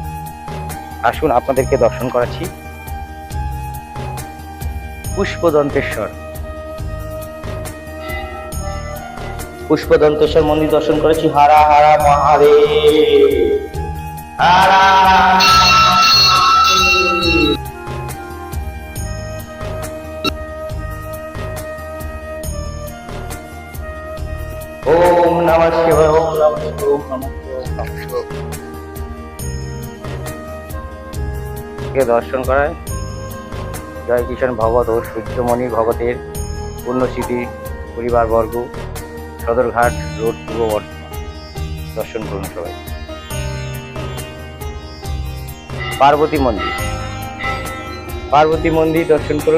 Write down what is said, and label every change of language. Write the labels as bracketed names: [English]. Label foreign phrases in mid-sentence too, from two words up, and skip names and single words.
[Bangla] আসুন আপনাদেরকে দর্শন করাচ্ছি পুষ্পদন্তেশ্বর। পুষ্পদন্তেশ্বর মন্দির দর্শন করেছি। [Sanskrit] হারা হারা মহাদেব, হারা ওম নমঃ শিবায়, ওম নমঃ শিবায়, ওম নমঃ শিবায়, ওম নমঃ শিবায়। [Bangla] কে দর্শন করায় জয় কিষাণ ভগত ও সূর্যমণি ভগতের পুণ্যস্মৃতি পরিবারবর্গ, সদরঘাট রোড, পূর্ব বর্ধমান। দর্শন করুন সবাই। পার্বতী মন্দির, পার্বতী মন্দির দর্শন করুন।